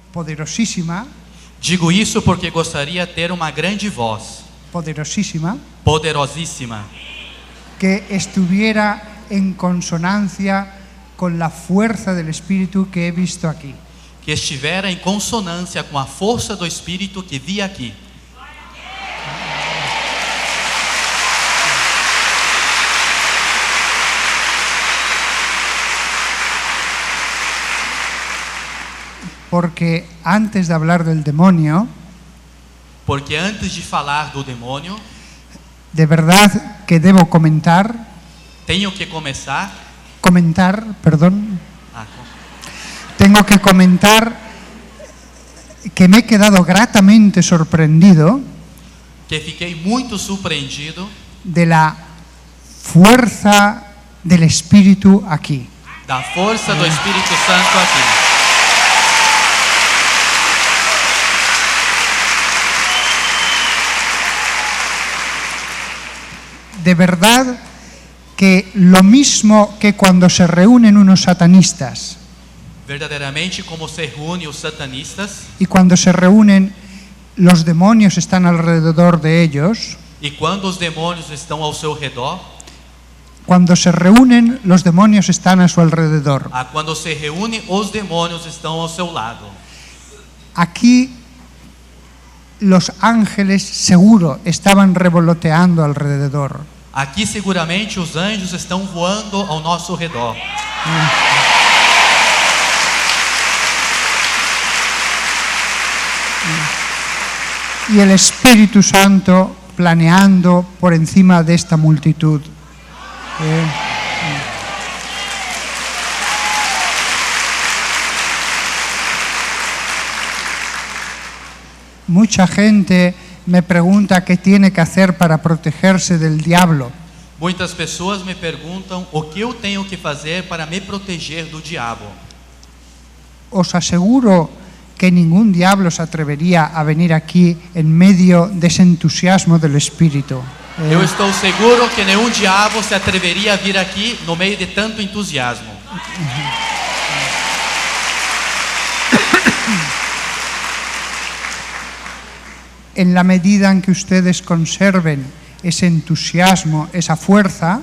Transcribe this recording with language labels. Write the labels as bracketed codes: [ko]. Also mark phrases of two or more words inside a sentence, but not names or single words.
[es] poderosísima, [pt] Digo isso porque gostaria de ter uma grande voz, [es] poderosísima, [pt] poderosíssima, [es] que estuviera en consonancia con la fuerza del Espíritu que he visto aquí. [pt] que estivera em consonância com a força do Espírito que vi aqui. [es] Porque antes de hablar del demonio, [pt] Porque antes de falar do demônio, [es] de verdad que debo comentar, [pt] tenho que começar [es] tengo que comentar que me he quedado gratamente sorprendido [pt] que fiquei muito surpreendido [es] de la fuerza del Espíritu aquí. [pt] da força do Espírito Santo aqui. [es] De verdad que lo mismo que cuando se reúnen unos satanistas [pt] Verdadeiramente, como se reúne os satanistas, [es] y cuando se reúnen los demonios están alrededor de ellos, [pt] e quando os demônios estão ao seu redor, [es] cuando se reúnen los demonios están a su alrededor. [pt] quando se reúne, os demônios estão ao seu lado. [es] Aquí los ángeles seguro estaban revoloteando alrededor. [pt] Aqui seguramente os anjos estão voando ao nosso redor. [es] Y el Espíritu Santo planeando por encima de esta multitud. Mucha gente me pregunta qué tiene que hacer para protegerse del diablo. [pt] Muitas pessoas me perguntam o que eu tenho que fazer para me proteger do diabo. [es] Os aseguro que ningún diablo se atrevería a venir aquí en medio de ese entusiasmo del Espíritu. [pt] Eu estou seguro que nenhum diabo se atreveria a vir aqui no meio de tanto entusiasmo. [es] En la medida en que ustedes conserven ese entusiasmo, esa fuerza,